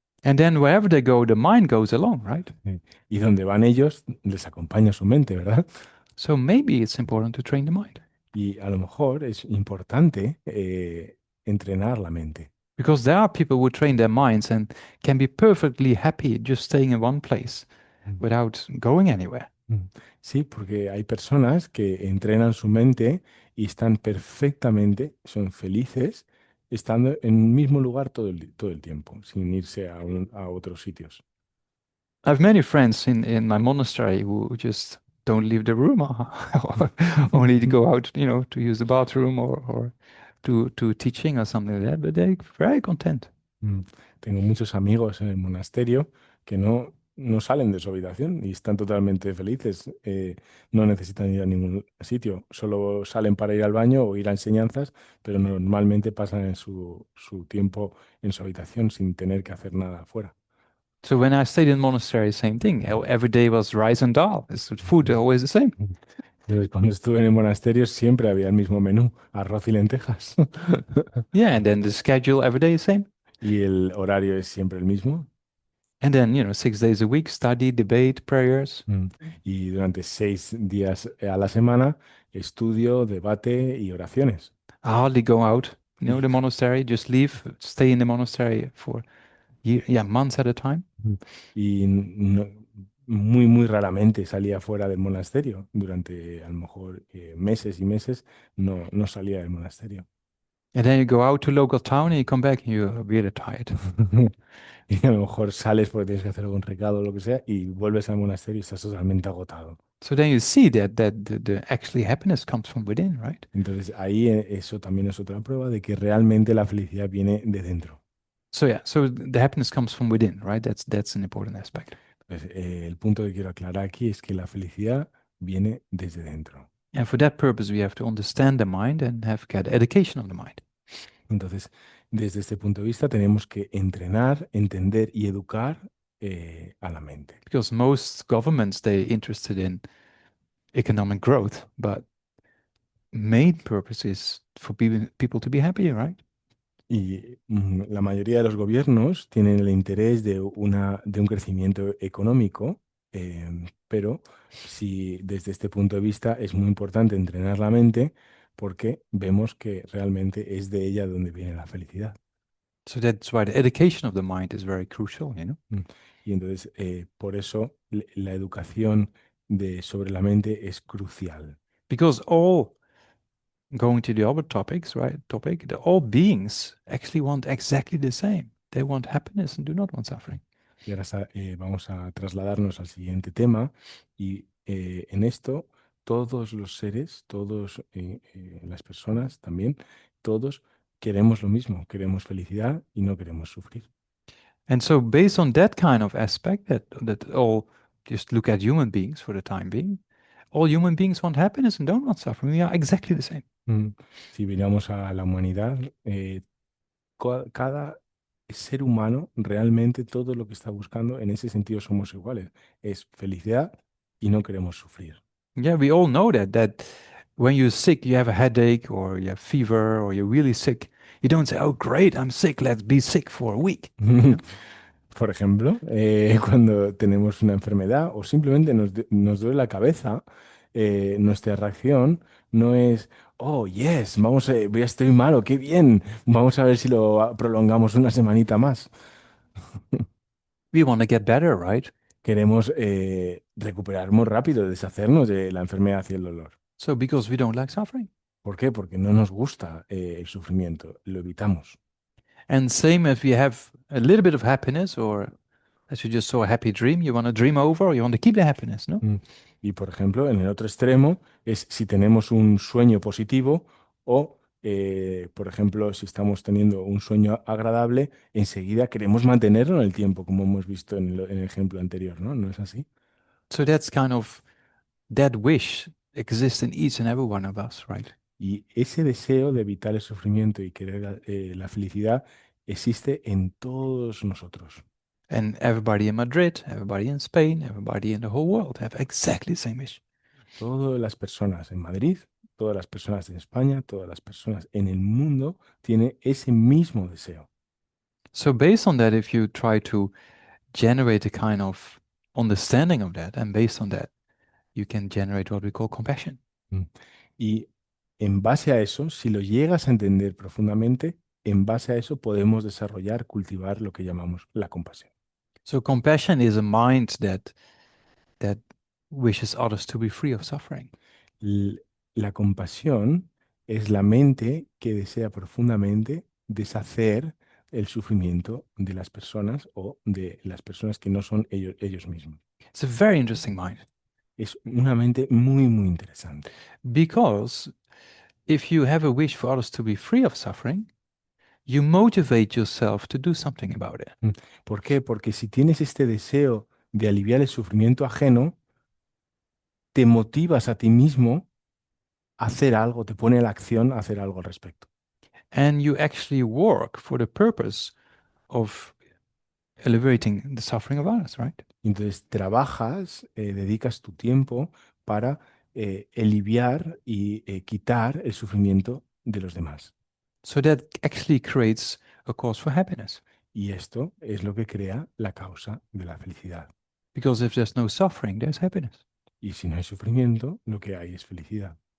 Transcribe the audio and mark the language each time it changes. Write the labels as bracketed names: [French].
[English] And then wherever they go, the mind goes along, right? [Spanish] Y donde van ellos, les acompaña su mente, ¿verdad? [English] So maybe it's important to train the mind [Spanish] Y a lo mejor es importante entrenar la mente. [English] because there are people who train their minds and can be perfectly happy just staying in one place Mm. without going anywhere. Mm. [Spanish] Sí, porque hay personas que entrenan su mente y están perfectamente, son felices estando en el mismo lugar todo el tiempo, sin irse a otros sitios. [English] I have many friends in my monastery who just don't leave the room or only to go out, you know, to use the bathroom or to teaching or something like that, but they're very content. Mm. [Spanish] Tengo muchos amigos en el monasterio que no salen de su habitación y están totalmente felices. No necesitan ir a ningún sitio, solo salen para ir al baño o ir a enseñanzas, pero normalmente pasan su tiempo en su habitación sin tener que hacer nada afuera. [English] So when I stayed in monastery, same thing. Every day was rice and dal. It's food always the same. [Spanish] Entonces, cuando estuve en el monasterio siempre había el mismo menú, arroz y lentejas. [English] Yeah, and then the schedule every day is same. [Spanish] Y el horario es siempre el mismo. [English] And then, you know, 6 days a week, study, debate, prayers. Mm. [Spanish] Y durante 6 días a la semana, estudio, debate y oraciones. [English] I hardly go out, you know, [Spanish] Y, [English] the monastery, just leave, stay in the monastery for months at a time. [Spanish] y muy, muy raramente salía fuera del monasterio. Durante a lo mejor meses y meses no salía del monasterio. [English] And then you go out to local town and you come back and you're really tired. [Spanish] Y a lo mejor sales porque tienes que hacer algún recado o lo que sea y vuelves al monasterio y estás totalmente agotado. [English] So then you see that the actually happiness comes from within, right? [Spanish] Entonces ahí eso también es otra prueba de que realmente la felicidad viene de dentro. [English] So yeah, so the happiness comes from within, right? That's an important aspect. [Spanish] Entonces, el punto que quiero aclarar aquí es que la felicidad viene desde dentro. [English] And for that purpose, we have to understand the mind and have get education of the mind. [Spanish] Entonces, desde este punto de vista tenemos que entrenar, entender y educar a la mente. [English] Because most governments, they're interested in economic growth, but main purpose is for people to be happy, right? [Spanish] Y la mayoría de los gobiernos tienen el interés de un crecimiento económico, pero si desde este punto de vista es muy importante entrenar la mente porque vemos que realmente es de ella donde viene la felicidad. [English] So that's why the education of the mind is very crucial, you know? [Spanish] Y entonces, por eso la educación sobre la mente es crucial. [English] Because all going to the other topics, right? All beings actually want exactly the same. They want happiness and do not want suffering. [Spanish] Y ahora vamos a trasladarnos al siguiente tema y en esto todos los seres, todas las personas también, todos queremos lo mismo, queremos felicidad y no queremos sufrir. [English] And so based on that kind of aspect, that all just look at human beings for the time being, all human beings want happiness and don't want suffering. We are exactly the same. [Spanish] Si miramos a la humanidad, cada ser humano, realmente todo lo que está buscando, en ese sentido somos iguales, es felicidad y no queremos sufrir. [English] Yeah, we all know that when you're sick, you have a headache or you have fever or you're really sick, you don't say, "Oh, great, I'm sick. Let's be sick for a week." [Spanish] Por ejemplo, cuando tenemos una enfermedad o simplemente nos duele la cabeza, nuestra reacción no es, [English] oh, yes, [Spanish] estoy malo, qué bien, vamos a ver si lo prolongamos una semanita más. [English] We want to get better, right? [Spanish] Queremos recuperarnos rápido, deshacernos de la enfermedad y el dolor. [English] So because we don't like suffering. [Spanish] ¿Por qué? Porque no nos gusta el sufrimiento, lo evitamos. [English] And same if you have a little bit of happiness or as you just saw a happy dream, you want to dream over or you want to keep the happiness, no? [Spanish] Y por ejemplo, en el otro extremo es si tenemos un sueño positivo o, por ejemplo, si estamos teniendo un sueño agradable, enseguida queremos mantenerlo en el tiempo, como hemos visto en el ejemplo anterior, ¿no? ¿No es así? [English] So that's kind of that wish exists in each and every one of us, right? [Spanish] Y ese deseo de evitar el sufrimiento y querer la felicidad existe en todos nosotros. [English] And everybody in Madrid, everybody in Spain, everybody in the whole world have exactly the same wish. [Spanish] Todas las personas en Madrid, todas las personas en España, todas las personas en el mundo tienen ese mismo deseo. [English] So based on that, if you try to generate a kind of understanding of that, and based on that, you can generate what we call compassion. Mm. [Spanish] Y en base a eso, si lo llegas a entender profundamente, en base a eso podemos desarrollar, cultivar lo que llamamos la compasión. [English] So compassion is a mind that wishes others to be free of suffering. [Spanish] La compasión es la mente que desea profundamente deshacer el sufrimiento de las personas o de las personas que no son ellos mismos. [English] It's a very interesting mind [Spanish] Es una mente muy, muy interesante. [English] because if you have a wish for others to be free of suffering, you motivate yourself to do something about it. [Spanish] ¿Por qué? Porque si tienes este deseo de aliviar el sufrimiento ajeno, te motivas a ti mismo a hacer algo, te pone a la acción a hacer algo al respecto. [English] And you actually work for the purpose of alleviating the suffering of others, right? [Spanish] Entonces trabajas, dedicas tu tiempo para aliviar y quitar el sufrimiento de los demás. [English] So that actually creates a cause for happiness. [Spanish] Y esto es lo que crea la causa de la felicidad. [English] Because if there's no suffering, there's happiness. [Spanish] Y si no hay sufrimiento, lo que hay es felicidad.